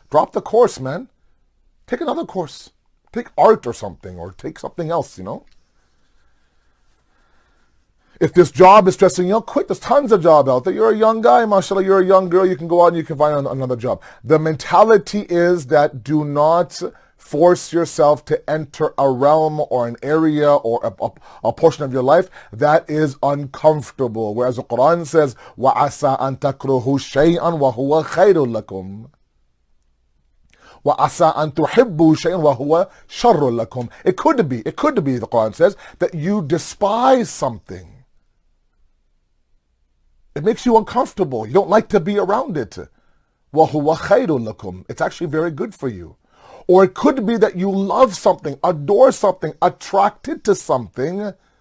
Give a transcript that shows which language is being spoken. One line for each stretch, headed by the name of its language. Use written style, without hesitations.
English: Drop the course, man. Take another course. Take art or something, or take something else, If this job is stressing you out, quit. There's tons of jobs out there. You're a young guy, mashallah, you're a young girl, you can go out and you can find another job. The mentality is that do not force yourself to enter a realm or an area or a portion of your life that is uncomfortable. Whereas the Quran says,
Arabic: وَعَسَىٰ أَن تَكْرُهُ شَيْئًا وَهُوَ خَيْرٌ لَكُمْ. وَعَسَىٰ أَن تُحِبُّوا شَيْئًا وَهُوَ شَرٌ لَكُمْ.
English: It could be, the Quran says, that you despise something. It makes you uncomfortable. You don't like to be around it.
Arabic: وَهُوَ خَيْرٌ لَكُمْ.
English: It's actually very good for you. Or it could be that you love something, adore something, attracted to something.